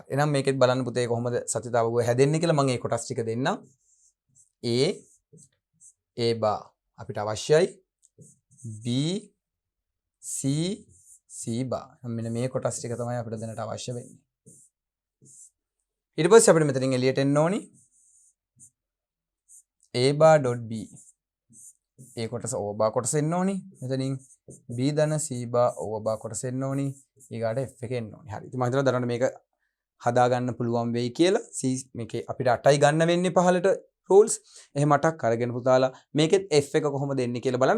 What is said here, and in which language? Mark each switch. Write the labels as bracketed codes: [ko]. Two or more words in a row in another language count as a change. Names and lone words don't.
[si] එහෙනම් මේකෙත් බලන්න පුතේ කොහොමද සත්‍යතාව වගුව හැදෙන්නේ කියලා මම මේ කොටස් ටික දෙන්නම්. A bar අපිට අවශ්‍යයි. B C bar. මෙන්න මේ කොටස් ටික තමයි අපිට දැනට අවශ්‍ය වෙන්නේ. ඊට පස්සේ අපිට මෙතනින් එළියට එන්න ඕනි. A bar.b. A කොටස O bar කොටස එන්න ඕනි. මෙතනින් B ධන C bar O bar කොටස එන්න ඕනි. ඊගාට F එක එන්න ඕනි. හරි. ඉතින් මම හිතනවා දැනට මේක හදා ගන්න පුළුවන් වෙයි කියලා. C මේකේ අපිට 8යි ගන්න වෙන්නේ 15ට rules. එහෙම 8ක් අරගෙන පුතාලා මේකෙත් F එක කොහොමද එන්නේ කියලා බලන්න.